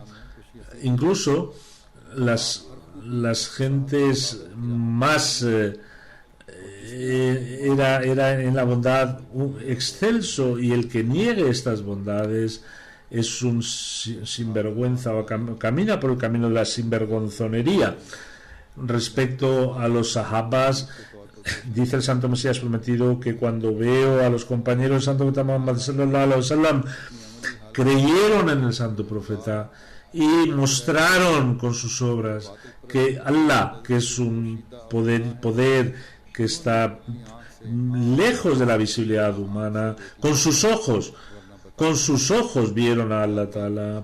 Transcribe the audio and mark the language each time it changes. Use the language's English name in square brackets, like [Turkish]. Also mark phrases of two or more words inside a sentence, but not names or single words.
[Spanish] Incluso las gentes más era en la bondad excelso, y el que niegue estas bondades es un sinvergüenza, o camina por el camino de la sinvergonzonería. Respecto a los sahabas, dice el Santo Mesías prometido que cuando veo a los compañeros del Santo Profeta Muhammad [Arabic] صلى الله عليه وسلم, [Spanish] creyeron en el Santo Profeta y mostraron con sus obras que Allah, que es un poder que está lejos de la visibilidad humana, con sus ojos vieron a [Arabic] الله تعالى.